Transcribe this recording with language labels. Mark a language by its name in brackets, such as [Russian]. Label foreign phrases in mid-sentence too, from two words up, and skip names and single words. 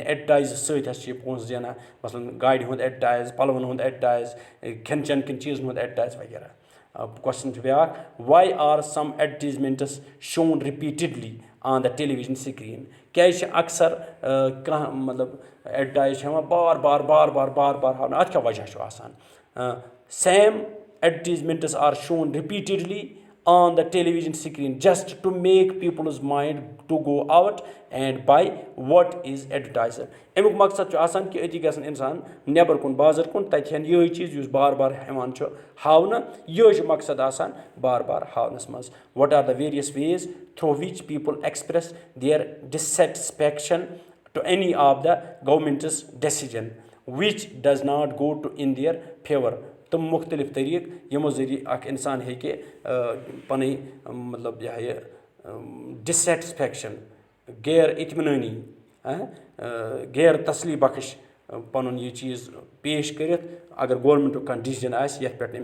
[Kashmiri] ایڈوَٹایز سۭتۍ ہسا چھِ یہِ پونٛسہٕ زینان مثلاً گاڑِ ہُنٛد ایڈوَٹایز پَلوَن ہُنٛد ایڈوَٹایز کھٮ۪ن چٮ۪ن کٮ۪ن چیٖزن ہُنٛد ایڈوَٹایز وغیرہ کوسچن چھُ بیاکھ [English] why are some advertisements shown repeatedly on the television screen [Kashmiri] کیازِ چھِ اکثر کانٛہہ مطلب ایڈوَٹایز چھِ ہٮ۪وان بار بار بار بار بار بار ہاونہٕ اَتھ کیاہ وجہ چھُ آسان [English] same advertisements are shown repeatedly on the television screen just to make people's mind to go out and buy what is advertised [Kashmiri] اَمیُک مقصد چھُ آسان کہِ أتی گژھن اِنسان نٮ۪بر کُن بازر کُن تَتہِ ہٮ۪ن یِہوے چیٖز یُس بار بار یِوان چھُ ہاونہٕ یِہوے چھُ مقصد آسان بار بار ہاونس منٛز [English] what are the various ways through which people express their dissatisfaction to any of the government's decisions which does not go to in their favour [Kashmiri] تِم مُختٔلِف طٔریٖقہٕ یِمو ذٔریعہٕ اکھ اِنسان ہیٚکہِ پنٕنۍ مطلب یہِ ہا یہِ ڈِسسیٹِسفیکشن غیر اطمینٲنی غیر تسلی بخش پنُن یہِ چیٖز پیش کٔرِتھ اگر گورمینٹُک کانٛہہ ڈِسجن آسہِ یتھ پٮ۪ٹھ